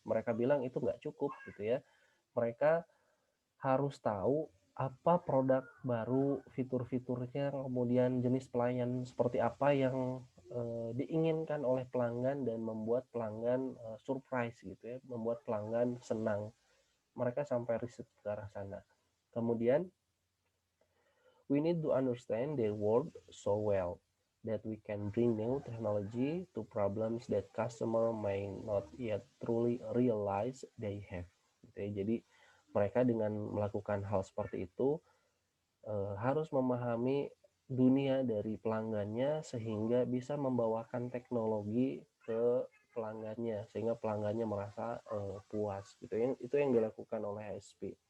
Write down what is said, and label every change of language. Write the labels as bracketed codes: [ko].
[id] Mereka bilang itu nggak cukup gitu ya. Mereka harus tahu apa produk baru, fitur-fiturnya, kemudian jenis pelayan seperti apa yang diinginkan oleh pelanggan dan membuat pelanggan surprise gitu ya, membuat pelanggan senang. Mereka sampai riset ke arah sana. [en] Kemudian we need to understand their world so well that we can bring new technology to problems that customer may not yet truly realize they have. [id] Gitu ya. Jadi mereka dengan melakukan hal seperti itu harus memahami dunia dari pelanggannya sehingga bisa membawakan teknologi ke pelanggannya sehingga pelanggannya merasa puas gitu. Itu yang dilakukan oleh HP.